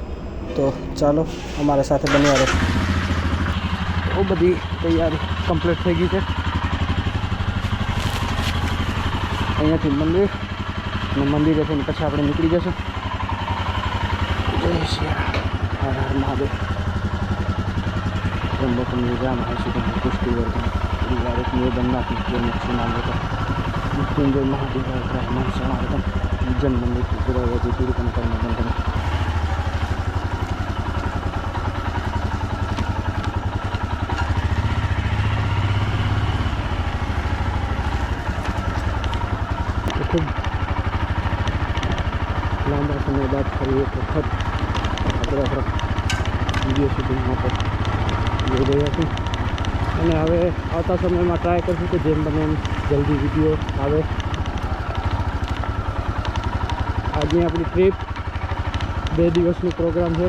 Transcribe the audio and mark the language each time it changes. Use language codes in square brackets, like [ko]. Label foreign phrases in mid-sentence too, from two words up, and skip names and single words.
[gu] તો ચાલો અમારા સાથે બન્યા રહો। બહુ બધી તૈયારી કમ્પ્લીટ થઈ ગઈ છે। અહીંયાથી મંદિર અને મંદિરે થઈને પછી આપણે નીકળી જશું। જય શ્રી હર હર મહાદેવ। [sa] त्र्यंबकम यजामहे सुगंधिं पुष्टिवर्धनम् उर्वारुकमिव बन्धनात् मृत्युर्मुक्षीमामृतम् मृत्युंजय महादेवाय ब्रह्मं शरणागतं जन्ममृत्युजराव्याधि दुरितं कर्मबन्धनं। [gu] ખૂબ લાંબા સમય બાદ ફરી એક વખત આપણે વિડીયો શૂટિંગ માટે જઈ રહ્યા છીએ અને હવે આવતા સમયમાં ટ્રાય કરશું કે જેમ બને એમ જલ્દી વિડીયો આવે। આજની આપણી ટ્રીપ 2 દિવસનો પ્રોગ્રામ છે।